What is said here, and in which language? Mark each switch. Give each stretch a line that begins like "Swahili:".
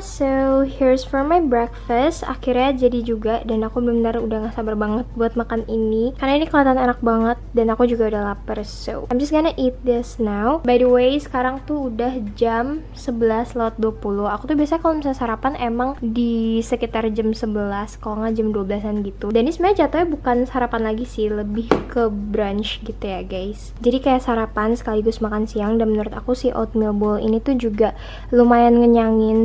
English: So, here's for my breakfast.
Indonesian: Akhirnya jadi juga, dan aku benar-benar udah gak sabar banget buat makan ini karena ini kelihatan enak banget, dan aku juga udah lapar.
English: So, I'm just gonna eat this now. By the way,
Indonesian: sekarang tuh udah jam 11:20. Aku tuh biasanya kalau misalnya sarapan emang di sekitar jam 11, kalau nggak jam 12-an gitu. Dan ini sebenarnya jatuhnya bukan sarapan lagi sih, lebih ke brunch gitu ya guys. Jadi kayak sarapan sekaligus makan siang, dan menurut aku si oatmeal bowl ini tuh juga lumayan ngenyangin.